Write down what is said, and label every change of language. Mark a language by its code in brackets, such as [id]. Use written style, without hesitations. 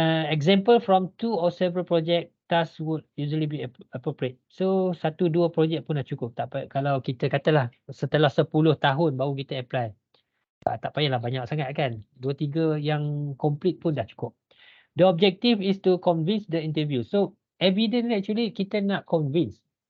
[en] Example from 2 or several project task would usually be appropriate. [ms] So 1-2 projek pun dah cukup. Tak payah, kalau kita katalah setelah 10 tahun baru kita apply, tak payahlah banyak sangat kan. 2-3 yang complete pun dah cukup. [en] The objective is to convince the interview. So evidence actually [ms] kita nak [en] convince.